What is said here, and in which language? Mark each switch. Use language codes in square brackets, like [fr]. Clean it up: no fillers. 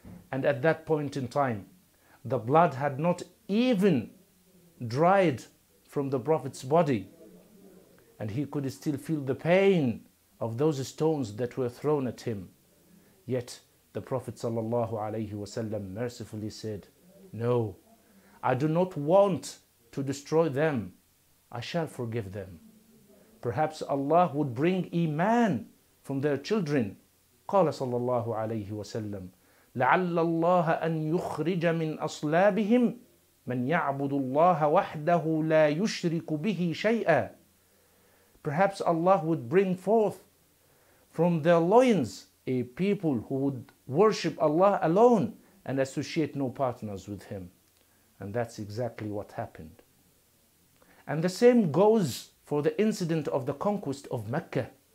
[en] And at that point in time, the blood had not even dried from the Prophet's body, and he could still feel the pain of those stones that were thrown at him. Yet the Prophet ﷺ mercifully said, no, I do not want to destroy them. I shall forgive them. Perhaps Allah would bring iman from their children. [ar] قال صلى الله عليه وسلم لعل الله أن يخرج من أصلابهم من يعبد الله وحده لا يشرك به شيئا. [en] Perhaps Allah would bring forth from their loins a people who would worship Allah alone and associate no partners with Him. And that's exactly what happened. And the same goes for the incident of the conquest of Mecca.